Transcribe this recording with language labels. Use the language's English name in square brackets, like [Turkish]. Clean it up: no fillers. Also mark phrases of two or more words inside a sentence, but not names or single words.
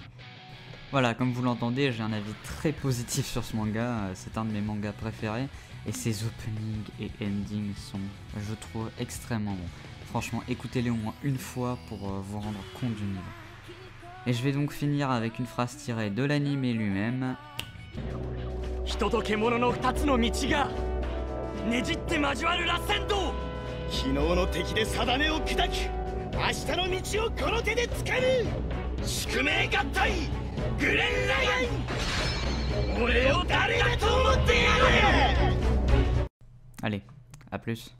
[French] Voilà, comme vous l'entendez, j'ai un avis très positif sur ce manga, c'est un de mes mangas préférés, et ses openings et endings sont, je trouve, extrêmement bons. Franchement, écoutez-les au moins une fois pour vous rendre compte du niveau. Et je vais donc finir avec une phrase tirée de l'anime lui-même. [Japanese] ねじって交わる螺旋道、昨日の敵で定めを砕き、明日の道をこの手で掴む宿命合体グレン・ラガン、俺を誰だと思ってやる。 [French] Allez, à plus.